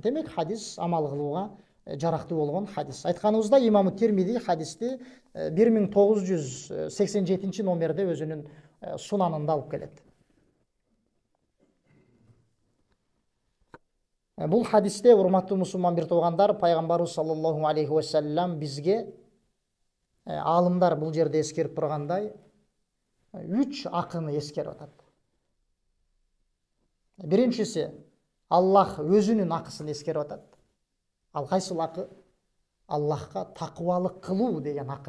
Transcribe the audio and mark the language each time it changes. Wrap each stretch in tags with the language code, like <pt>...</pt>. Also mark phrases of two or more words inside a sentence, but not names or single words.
<ky>Демек хадис амал кылууга жарактуу болгон хадис. Айтканыбызда имаму Термизи хадисти 1987 номерде өзүнүн сунанында алып келет. Бул хадисте, урматтуу мусулман бир туугандар, пайгамбарыбыз</ky> <ar>صلى الله عليه وسلم</ar> <ky>бизге алымдар бул жерде эскерип тургандай 3 акыны эскерип атат. Биринчиси, Аллах өзүнүн акысын эскерип атат. Ал кайсыл акы? Аллахка такыбалык кылуу деген акы.</ky>